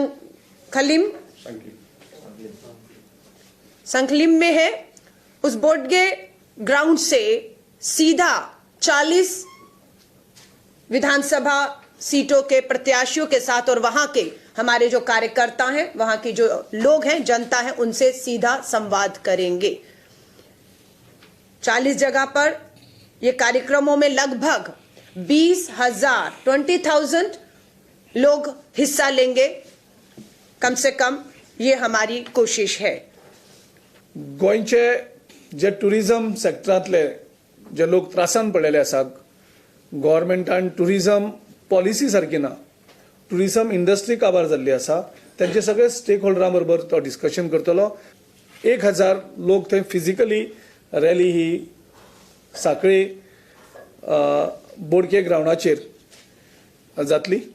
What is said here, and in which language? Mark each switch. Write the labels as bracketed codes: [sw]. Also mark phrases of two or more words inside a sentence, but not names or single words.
[hi] संखलिम में है उस बोर्ड के ग्राउंड से सीधा 40 विधानसभा सीटों के प्रत्याशियों के साथ और वहां के हमारे जो कार्यकर्ता हैं, वहां की जो लोग हैं, जनता है, उनसे सीधा संवाद करेंगे. 40 जगह पर ये कार्यक्रमों में लगभग 20,000 लोग हिस्सा लेंगे कम से कम, ये हमारी कोशिश है. [kok] गोंयचे जे टुरिझम सेक्टरांतले जे लोक त्रासान पडलेले आसात, गव्हर्नमेंटान [en] tourism policy [kok] सारकी ना. [en] tourism industry [kok] काबार जाल्ली आसा त्यांचे सगळे स्टेक होल्डरां बरोबर तो डिस्कशन करतलो. 1000 लोक थंय फिजिकली रॅली ही साखळे बोडके ग्राउंडाचेर जातली.